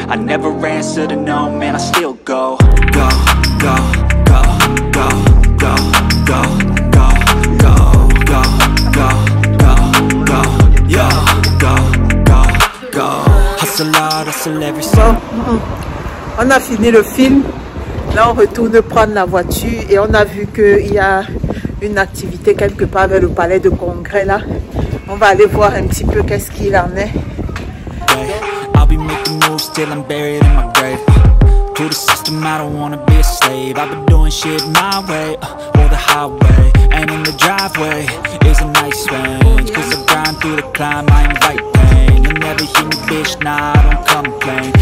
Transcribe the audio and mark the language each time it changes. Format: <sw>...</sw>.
<en>I never answer to no, man, I still go. Go, go, go, go, go, go, go, go, go, go, go, go, yo, go, go, go. Hustle hard, hustle every single.</en> <fr>Bon, on a fini le film. Là, on retourne prendre la voiture et on a vu qu'il y a une activité quelque part vers le palais de congrès là. On va aller voir un petit peu qu'est-ce qu'il en est.</fr> <en>I'll be making moves till I'm buried in my grave. To the system, I don't wanna be a slave. I've been doing shit my way, or the highway. And in the driveway is a nice range. Cause I grind through the climb, I invite pain. You'll never hear me, bitch, nah, I don't complain.</en>